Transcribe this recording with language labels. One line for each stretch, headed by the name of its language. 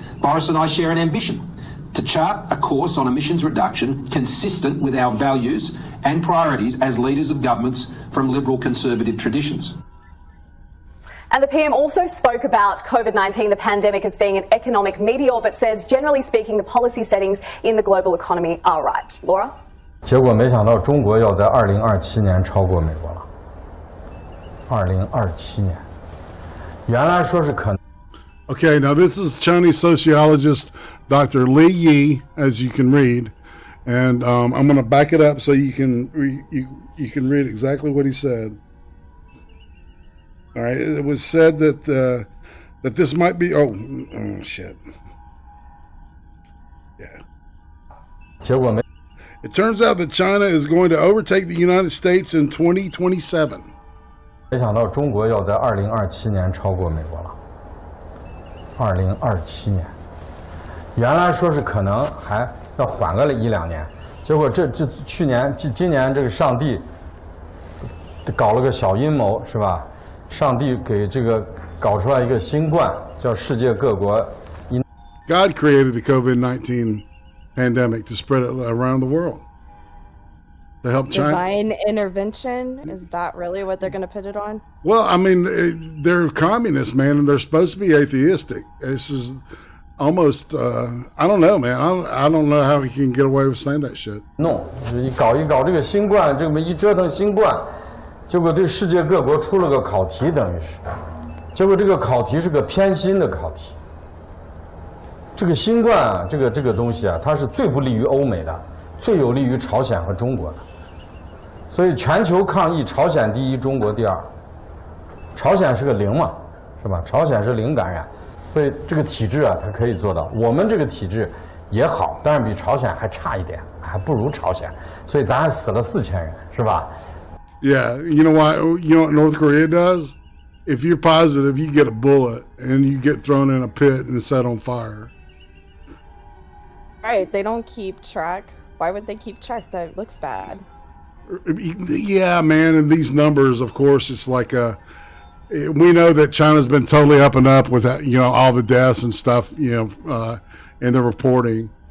English: Boris and I share an ambition to chart a course on emissions reduction consistent with our values and priorities as leaders of governments from liberal conservative traditions. And the PM also spoke about COVID-19, the pandemic, as being an economic meteor, but says, generally speaking, the policy settings in the global economy are right. Laura?
Chinese: 结果没想到中国要在2027年超过美国了。 2027年，原来说是可能。
English: Okay, now this is Chinese sociologist Dr. Li Yi, as you can read, and I'm going to back it up so you can read exactly what he said. All right, it was said that that this might be. Oh shit. Yeah. It turns out that China is going to overtake the United States in 2027.
Chinese: 没想到中国要在2027年超过美国了。2027年，原来说是可能还要缓个1-2年，结果这今年这个上帝搞了个小阴谋，是吧？上帝给这个搞出来一个新冠，叫世界各国。
English: God created the COVID-19 pandemic to spread it around the world. To help China. Divine intervention? Is that really what they're going to put it on? Well, I mean, they're communists, man, and they're supposed to be atheistic. This is almost, I don't know, man. I don't know how he can get away with saying that shit.
Chinese: No, 搞一搞这个新冠，这么一折腾新冠，结果对世界各国出了个考题，等于是，结果这个考题是个偏心的考题。这个新冠啊，这个东西啊，它是最不利于欧美的，最有利于朝鲜和中国的。所以全球抗疫，朝鲜第一，中国第二。朝鲜是个零嘛，是吧？朝鲜是零感染，所以这个体制啊，它可以做到。我们这个体制也好，但是比朝鲜还差一点，还不如朝鲜。所以咱还死了4000人，是吧
English: ？Yeah, you know why? You know what North Korea does? If you're positive, you get a bullet and you get thrown in a pit and set on fire. Right, they don't keep track. Why would they keep track? That looks bad. Yeah, man, and these numbers, of course, it's like we know that China's been totally up and up with that, you know, all the deaths and stuff, you know, in the reporting.